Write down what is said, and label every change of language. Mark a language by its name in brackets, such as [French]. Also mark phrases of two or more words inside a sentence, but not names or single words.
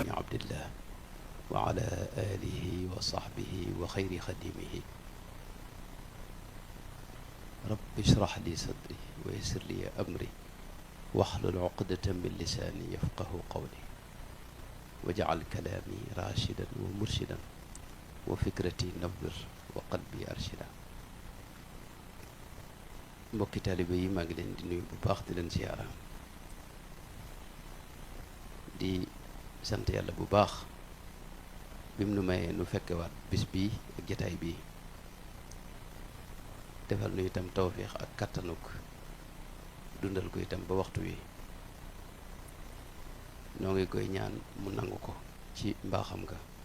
[Arabic] على عبد الله وعلى آله وصحبه وخير خديمه رب اشرح لي صدري ويسر لي أمري واحلل عقدة من لساني يفقه قولي واجعل كلامي راشدا ومرشدا وفكرتي نور وقلبي أرشدا [Wolof] mbokki taalibe yi maa ngi leen di nuyu bu baax di leen ziyaara di sant yàlla bu baax bim nu mayee nu fekkewaat bis bii ak jataay bii defal nu itam tawféex ak kattanuk dundal ko itam ba waxtu wi noo ngi koy ñaan mu nangu ko ci mbaaxam nga